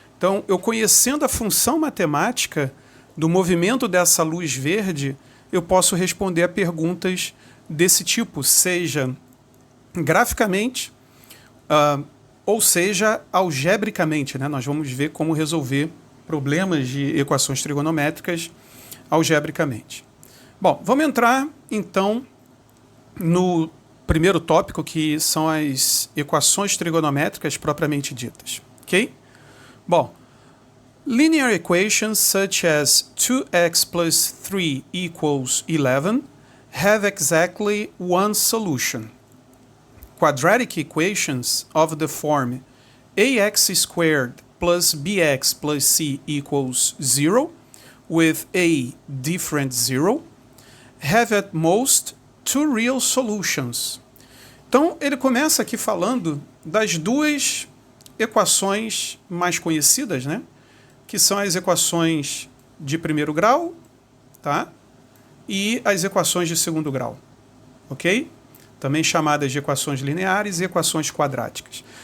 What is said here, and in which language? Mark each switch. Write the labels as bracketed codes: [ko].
[pt] Então, eu conhecendo a função matemática do movimento dessa luz verde, eu posso responder a perguntas desse tipo, seja graficamente, ou seja algebricamente, né? Nós vamos ver como resolver problemas de equações trigonométricas algebricamente. Bom, vamos entrar então no primeiro tópico, que são as equações trigonométricas propriamente ditas, ok? [en] Bom, linear equations such as 2x plus 3 equals 11 have exactly one solution. Quadratic equations of the form ax squared plus bx plus c equals 0 with a different 0 have at most 2 real solutions. [pt] Então, ele começa aqui falando das duas equações mais conhecidas, né? Que são as equações de primeiro grau, tá? E as equações de segundo grau, ok? Também chamadas de equações lineares e equações quadráticas.